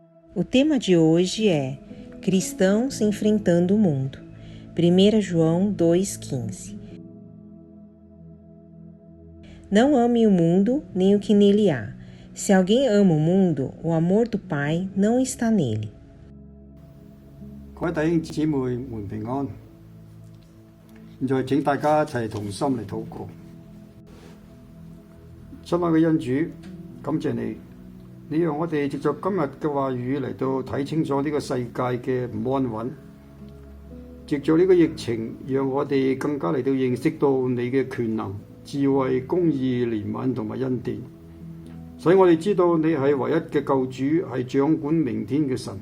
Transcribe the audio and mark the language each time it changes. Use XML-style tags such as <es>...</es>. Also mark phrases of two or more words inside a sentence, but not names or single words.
<pt>O tema de hoje é Cristãos enfrentando o mundo. 1 João 2,15. Não ame o mundo, nem o que nele há. Se alguém ama o mundo, o amor do Pai não está nele.</pt> <yue>各位弟兄姊妹們平安。現在請大家一齊同心嚟禱告。親愛嘅恩主，感謝你，你讓我哋藉着今日嘅話語嚟到睇清楚呢個世界嘅唔安穩，藉着呢個疫情，讓我哋更加嚟到認識到你嘅權能、智慧、公義、憐憫同埋恩典，使我哋知道你係唯一嘅救主，係掌管明天嘅神。</yue>